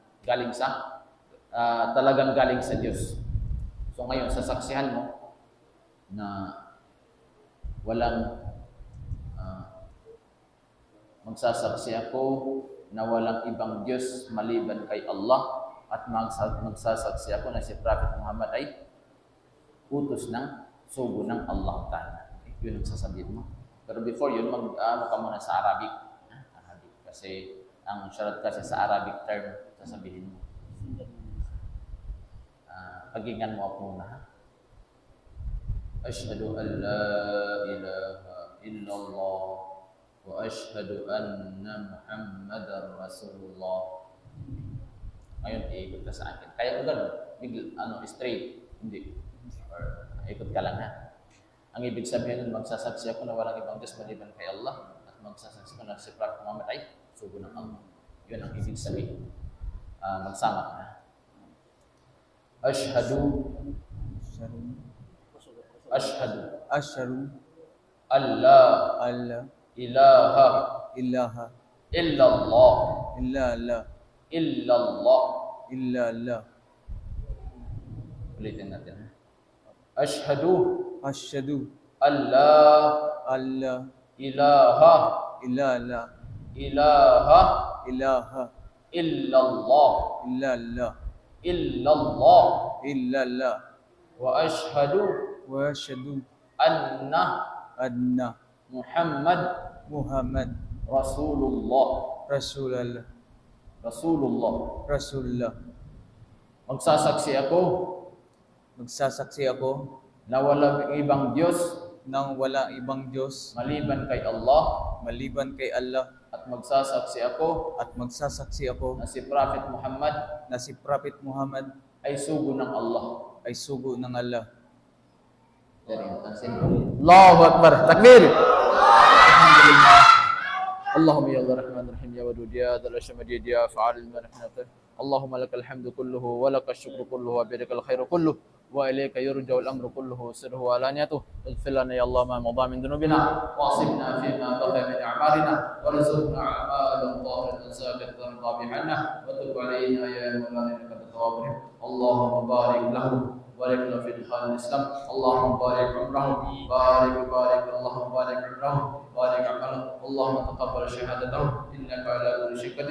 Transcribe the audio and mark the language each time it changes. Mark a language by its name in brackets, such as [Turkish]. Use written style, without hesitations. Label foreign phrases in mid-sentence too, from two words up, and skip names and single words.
[Filipino] Talagang galing sa Diyos. So ngayon, sasaksihan mo na walang magsasaksi ako na walang ibang Diyos maliban kay Allah at magsasaksi ako na si Prophet Muhammad ay utos ng sugo ng Allah Ta'ala. Yun ang sasabihin mo. Pero before yun, ka muna sa Arabic. Kasi ang syarat kasi sa [English] Arabic term, [Filipino] sasabihin mo. Paginggan mo ako muna. [Arabic] أشهد أن لا إله إلا الله وأشهد أن محمداً رسول الله. [Filipino] Ngayon, iikot ka sa akin. Kaya ko gano'n, straight. Hindi. Or ikot ka lang ha. Ang ibig sabihin nun, magsasaksi ako na walang ibang Diyos maliban kay Allah at magsasaksi ko na si Prophet Muhammad ay sugo ng Allah. Yun ang ibig sabihin. Magsama ka na. [Arabic] أشهد ألا إله إلا الله [Filipino] ulitin natin ha. [Arabic] أشهد ألا إله إلا الله وأشهد أن محمد رسول الله. [Filipino] Magsasaksi ako na walang ibang Diyos maliban kay Allah at magsasaksi ako na si Prophet Muhammad ay sugo ng Allah. [Arabic] الله أكبر. تكبير. الحمد لله. اللهم يا الله رحمن رحيم يا ودود يا ذا الصمد يا فعال لما نحن. اللهم لك الحمد كله ولك الشكر كله وبيدك الخير كله وإليك يرجع الأمر كله سره وعلانيته. اغفر لنا يا الله ما مضى من ذنوبنا وأصبنا فيما بقي من أعمالنا وارزقنا أعمالا ولا تنسى ترضى عنا وتب علينا يا مولانا انك انت التواب الرحيم. اللهم بارك لهم بارك له في دخان الاسلام. اللهم بارك عمرهم بارك اللهم بارك عمرهم بارك عملهم. اللهم تقبل شهادتهم انك على كل شيء قدير.